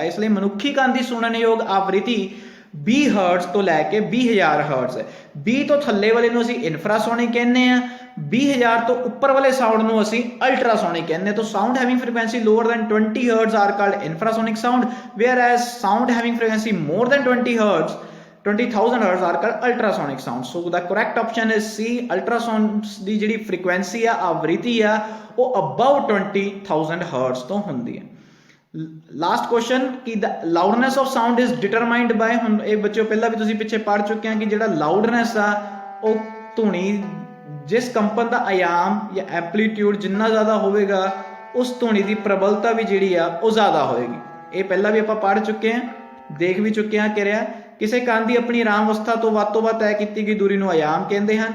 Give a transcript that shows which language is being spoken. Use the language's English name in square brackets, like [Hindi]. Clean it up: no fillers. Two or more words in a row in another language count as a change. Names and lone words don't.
[Punjabi] ਇਸ ਲਈ ਮਨੁੱਖੀ ਕੰਨ ਦੀ ਸੁਣਨਯੋਗ ਆਵ੍ਰਿਤੀ 20 ਹਰਟਜ਼ ਤੋਂ ਲੈ ਕੇ 20,000 ਹਰਟਜ਼ ਹੈ। 20 ਤੋਂ ਥੱਲੇ ਵਾਲੇ ਨੂੰ ਅਸੀਂ ਇਨਫਰਾਸੋਨਿਕ ਕਹਿੰਦੇ ਆ, 20,000 ਤੋਂ ਉੱਪਰ ਵਾਲੇ ਸਾਊਂਡ ਨੂੰ ਅਸੀਂ ਅਲਟਰਾਸੋਨਿਕ ਕਹਿੰਦੇ ਆ। [English] ਤਾਂ sound having frequency lower than 20 hertz are called infrasonic sound, whereas sound having frequency more than 20 hertz 20,000 hertz are called ultrasonic sound. So the correct option is C. [Punjabi] Ultrasonics ਦੀ ਜਿਹੜੀ frequency ਆ आवृत्ति ਆ ਉਹ [English] above 20,000 hertz [Punjabi] ਤੋਂ ਹੁੰਦੀ ਹੈ। [English] last question ਕਿ the loudness of sound is determined by, [Punjabi] ਹੁਣ ਇਹ ਬੱਚਿਓ ਪਹਿਲਾਂ ਵੀ ਤੁਸੀਂ ਪਿੱਛੇ ਪੜ੍ਹ ਚੁੱਕੇ ਆ ਕਿ ਜਿਹੜਾ ਲਾਊਡਨੈਸ ਆ ਉਹ ਧੁਨੀ ਜਿਸ ਕੰਪਨ ਦਾ ਆਯਾਮ ਜਾਂ ਐਂਪਲੀਟਿਊਡ ਜਿੰਨਾ ਜ਼ਿਆਦਾ ਹੋਵੇਗਾ ਉਸ ਧੁਨੀ ਦੀ ਪ੍ਰਬਲਤਾ ਵੀ ਜਿਹੜੀ ਆ ਉਹ ਜ਼ਿਆਦਾ ਹੋਏਗੀ। ਇਹ ਪਹਿਲਾਂ ਵੀ ਆਪਾਂ ਪੜ੍ਹ ਚੁੱਕੇ ਆ, ਦੇਖ ਵੀ ਚੁੱਕੇ ਆ। ਕਿਰਿਆ ਕਿਸੇ ਕੰਨ ਦੀ ਆਪਣੀ ਆਰਾਮ ਅਵਸਥਾ ਤੋਂ ਵੱਧ ਤੈਅ ਕੀਤੀ ਗਈ ਦੂਰੀ ਨੂੰ ਆਯਾਮ ਕਹਿੰਦੇ ਹਨ।